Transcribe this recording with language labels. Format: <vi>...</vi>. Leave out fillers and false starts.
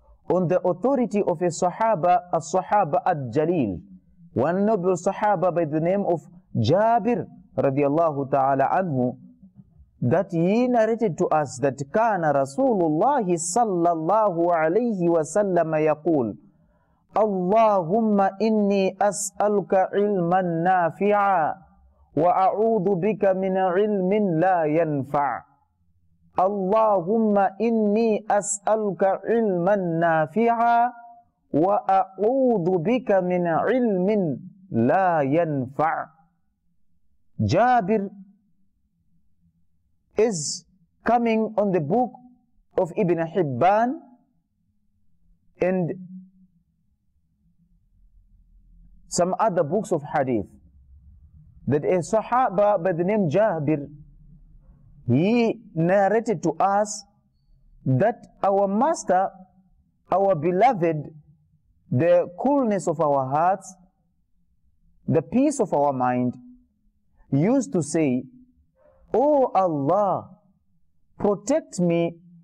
<en>on the authority of a Sahaba, al-Jalil, one noble Sahaba by the name of Jabir radiallahu ta'ala anhu, that he narrated to us that</en> <ar>كان رسول الله صلى الله عليه وسلم يقول اللهم إني أسألك علما نافعا وأعوذ بك من علم لا ينفع. اللهم إني أسألك علما نافعا وأعوذ بك من علم لا ينفع.</ar> <en>Jabir is coming on the book of Ibn Hibban and some other books of hadith, that a Sahaba by the name Jabir, he narrated to us that our master, our beloved, the coolness of our hearts, the peace of our mind, used to say, "Oh Allah, protect me</en>